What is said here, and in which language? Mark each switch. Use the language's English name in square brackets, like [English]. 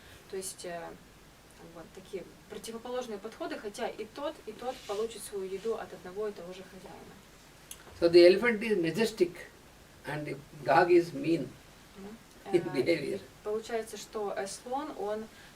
[Russian] То есть такие противоположные подходы, хотя и тот получит свою еду от одного и того же хозяина. [English] So the elephant is majestic and the dog is mean in behavior. [Russian] Получается, что слон, он достойный.